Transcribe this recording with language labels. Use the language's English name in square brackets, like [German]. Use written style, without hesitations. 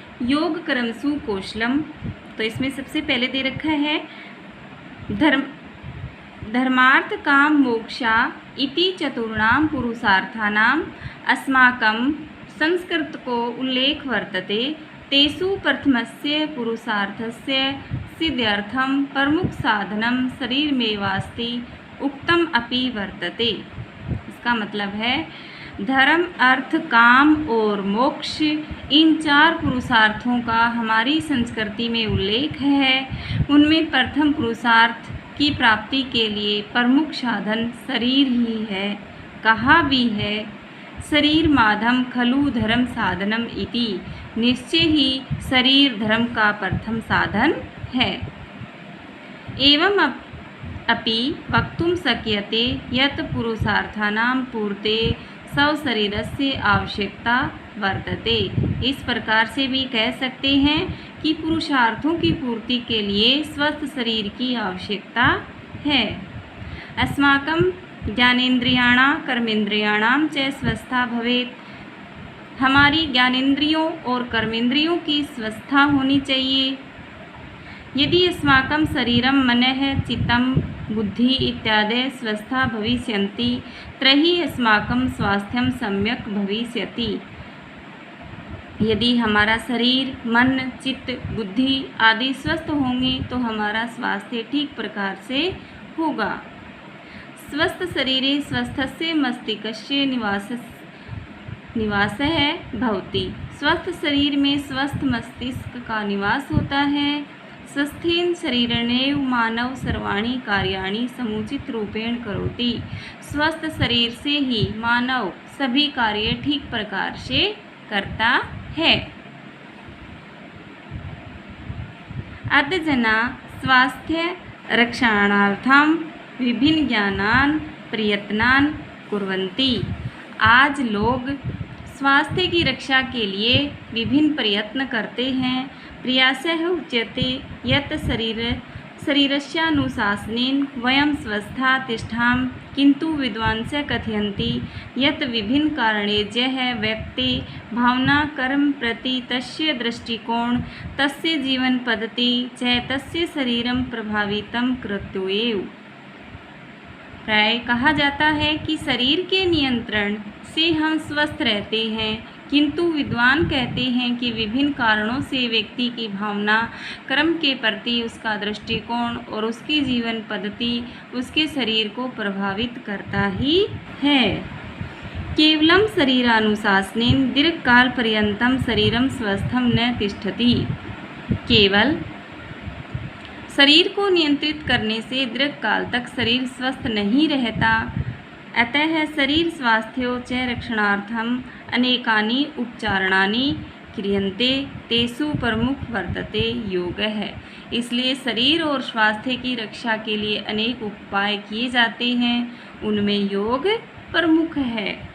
[Sanskrit] योग कर्मसु कौशलम, [Hindi] तो इसमें सबसे पहले दे रखा है [Sanskrit] धर्मार्थ काम मोक्षा इति चतुर्णां पुरुषार्थानाम् अस्माकं संस्कृत को उल्लेख वर्तते। तेषु प्रथमस्य पुरुषार्थस्य सिद्ध्यर्थं प्रमुख साधनं शरीरमेवास्ति उक्तम अपि वर्तते। [Hindi] इसका मतलब है धर्म, अर्थ, काम और मोक्ष, इन चार पुरुषार्थों का हमारी संस्कृति में उल्लेख है। उनमें प्रथम पुरुषार्थ की प्राप्ति के लिए प्रमुख साधन शरीर ही है। कहा भी है [Sanskrit] शरीर माधम खलु धर्म साधनम इति। [Hindi] निश्चय ही शरीर धर्म का प्रथम साधन है। [Sanskrit] एवं अपि वक्तुं शक्यते यत् पुरुषार्थानां पूर्ते स्वशरीरस्य आवश्यकता वर्तते। [Hindi] इस प्रकार से भी कह सकते हैं कि पुरुषार्थों की पूर्ति के लिए स्वस्थ शरीर की आवश्यकता है। [Sanskrit] अस्माकं ज्ञानेन्द्रियाणां कर्मेन्द्रियाणां च स्वस्था भवेत्। [Hindi] हमारी ज्ञानेन्द्रियों और कर्मेंद्रियों की स्वस्था होनी चाहिए। [Sanskrit] यदि अस्माकं शरीरं मनः चित्तं बुद्धि इत्यादि स्वस्था भविष्यन्ति तर्हि अस्माकं स्वास्थ्यं सम्यक् भविष्यति। [Hindi] यदि हमारा शरीर, मन, चित्त, बुद्धि आदि स्वस्थ होंगे तो हमारा स्वास्थ्य ठीक प्रकार से होगा। [Sanskrit] स्वस्थ शरीरे स्वस्थस्य मस्तिष्कस्य निवासः भवति। [Hindi] स्वस्थ शरीर में स्वस्थ मस्तिष्क का निवास होता है। [Sanskrit] स्वस्थेन शरीरेणैव मानव सर्वाणि कार्याणि समुचित रूपेण करोति। [Hindi] स्वस्थ शरीर से ही मानव सभी कार्य ठीक प्रकार से करता है। [Sanskrit] अद्य जना स्वास्थ्य रक्षणार्थं विभिन्न ज्ञानान् प्रयत्नान् कुर्वन्ति। [Hindi] आज लोग स्वास्थ्य की रक्षा के लिए विभिन्न प्रयत्न करते हैं। [Sanskrit] प्रयासः उच्यते यत् शरीरस्यानुशासनेन वयं स्वस्था तिष्ठाम, किंतु विद्वांसः कथयन्ति यत् विभिन्न कारणेभ्यः व्यक्ति भावना कर्म प्रति तस्य दृष्टिकोण, तस्य जीवन पद्धति च तस्य शरीरं प्रभावितं कृत्वैव। [Hindi] प्राय कहा जाता है कि शरीर के नियंत्रण से हम स्वस्थ रहते हैं, किंतु विद्वान कहते हैं कि विभिन्न कारणों से व्यक्ति की भावना, कर्म के प्रति उसका दृष्टिकोण और उसकी जीवन पद्धति उसके शरीर को प्रभावित करता ही है। [Sanskrit] केवलं शरीरानुशासनेन दीर्घकाल पर्यन्तं शरीरं स्वस्थं न तिष्ठति। [Hindi] केवल शरीर को नियंत्रित करने से दीर्घकाल तक शरीर स्वस्थ नहीं रहता। [Sanskrit] अतः शरीर स्वास्थ्यो च रक्षणार्थम अनेकानि उपचाराणि क्रियन्ते तेषु प्रमुख वर्तते योगः। [Hindi] इसलिए शरीर और स्वास्थ्य की रक्षा के लिए अनेक उपाय किए जाते हैं, उनमें योग प्रमुख है।